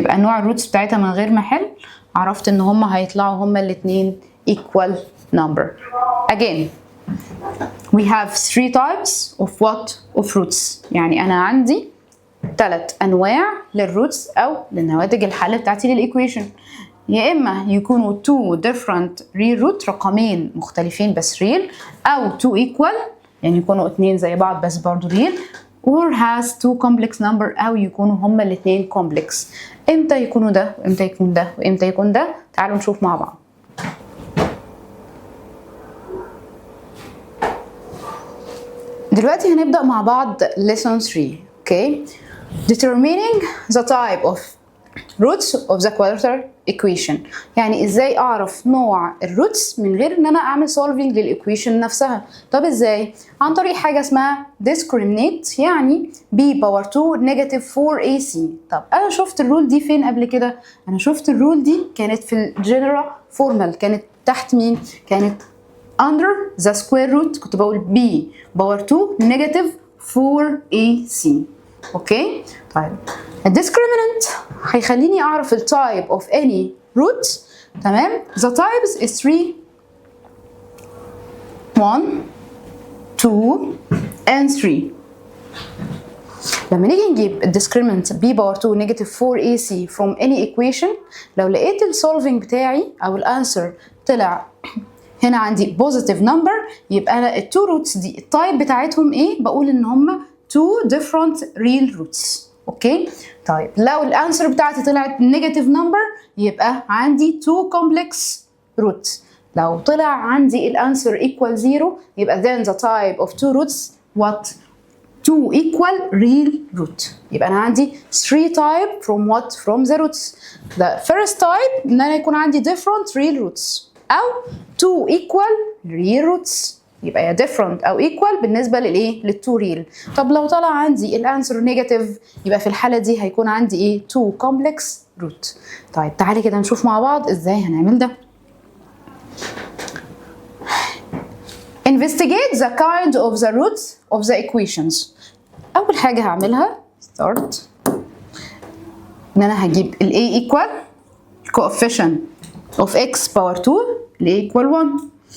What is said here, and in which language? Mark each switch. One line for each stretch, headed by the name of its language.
Arabic: يبقى نوع الروتس بتاعتها من غير ما احل عرفت ان هما هيطلعوا هما الاتنين
English: equal number. Again, we have three types of what? Of roots.
Arabic: يعني انا عندي 3 انواع للروتس او للنواتج الحل بتاعتي للايكويشن. يا اما يكونوا
English: two different real root،
Arabic: رقمين مختلفين بس real، او two equal يعني يكونوا اتنين زي بعض بس برضو real،
English: or has two complex number
Arabic: او يكونوا هما الاتنين complex. امتى يكونوا ده وامتى يكون ده وامتى يكون ده؟ تعالوا نشوف مع بعض. دلوقتي هنبدأ مع بعض
English: lesson 3. okay, determining the type of roots of the quadratic equation.
Arabic: يعني ازاي اعرف نوع الروتس من غير ان انا اعمل solving للايكويشن نفسها. طب ازاي؟ عن طريق حاجه اسمها discriminate، يعني b باور 2 نيجاتيف 4 AC. طب انا شفت الرول دي فين قبل كده؟ انا شفت الرول دي كانت في الجنرال فورمال، كانت تحت مين؟ كانت
English: under the square root،
Arabic: كنت بقول b باور 2 نيجاتيف 4 AC. اوكي؟ طيب الديسكريمنت هيخليني اعرف التايب
English: of any root. تمام؟ the types is 3 1 2 and 3.
Arabic: لما نيجي نجيب الديسكريمنت b باور 2 نيجاتيف 4 AC
English: from any equation،
Arabic: لو لقيت السولفنج بتاعي او الانسر طلع هنا عندي
English: positive number،
Arabic: يبقى انا التو روتس دي التايب بتاعتهم ايه؟ بقول ان هم
English: two different real roots.
Arabic: اوكي؟ طيب لو الانسر بتاعتي طلعت نيجاتيف نمبر يبقى عندي
English: two complex roots.
Arabic: لو طلع عندي الانسر
English: equal 0 يبقى then the type of two roots what? 2 equal real root.
Arabic: يبقى أنا عندي
English: 3 type from what? From the roots. The first type
Arabic: إن أنا يكون عندي
English: different real roots أو 2 equal real roots.
Arabic: يبقى يا different أو equal بالنسبة للإيه؟ لل2 real. طب لو طلع عندي الأنسر نيجاتيف يبقى في الحالة دي هيكون عندي إيه؟
English: 2 complex root.
Arabic: طيب تعالي كده نشوف مع بعض إزاي هنعمل ده.
English: Investigate the kind of the roots of the equations.
Arabic: أول حاجة هعملها start إن أنا هجيب ال a
English: equal coefficient of x power 2
Arabic: ال a equal 1.